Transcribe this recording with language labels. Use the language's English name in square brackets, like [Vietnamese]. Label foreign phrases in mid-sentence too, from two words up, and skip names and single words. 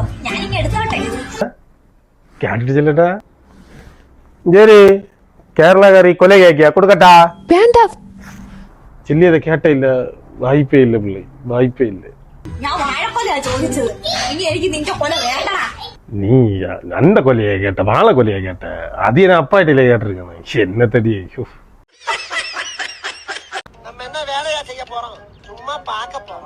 [Malayalam] ഞാനിങ്ങ് എടുത്തോട്ടെ. കേട്ടിട്ട് ചെല്ലട്ടാ. ജേരി കേരളക്കാരി കൊല കേക്കിയാ കൊടുക്കട്ടാ? വേണ്ട. ചെല്ലിയത് കേട്ടില്ല. വായ്പേ ഇല്ല പിള്ളை, വായ്പേ ഇല്ല. ഞാൻ വാഴക്കൊല ചോദിച്ചത്. ഇനി എനിക്ക് നിന്റെ കൊല വേണ്ട. [Tamil] நீ அந்த கொலையை கேட்ட, வாழை கொலையை கேட்ட. அது என் அப்பாட்டில கேட்டிருக்கேன். என்ன தடி நம்ம என்ன வேலையா செய்ய போறோம்? சும்மா பார்க்க போறோம்.